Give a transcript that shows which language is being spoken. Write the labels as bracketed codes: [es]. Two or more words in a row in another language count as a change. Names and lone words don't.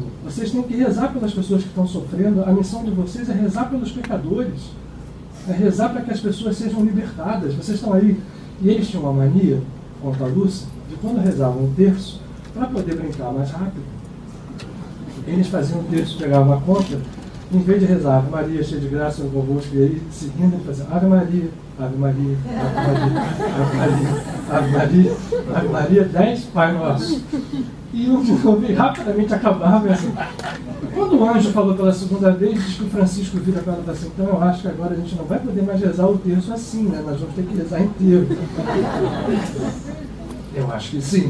[pt] Vocês têm que rezar pelas pessoas que estão sofrendo, a missão de vocês é rezar pelos pecadores, é rezar para que as pessoas sejam libertadas, vocês estão aí. E eles tinham uma mania, conta a Lúcia, de quando rezavam um terço, para poder brincar mais rápido, eles faziam um terço, pegavam a conta, em vez de rezar Ave Maria, cheia de graça, no convosco, e aí, seguindo, ele fazia Ave Maria, Ave Maria, Ave Maria, Ave Maria, Ave Maria, Ave Maria, 10 Pai Nosso. E um de novo, e rapidamente acabava. Assim. Quando o anjo falou pela segunda vez, diz que o Francisco vira para ela e fala assim, então eu acho que agora a gente não vai poder mais rezar o terço assim, né? Nós vamos ter que rezar inteiro. Eu acho que sim.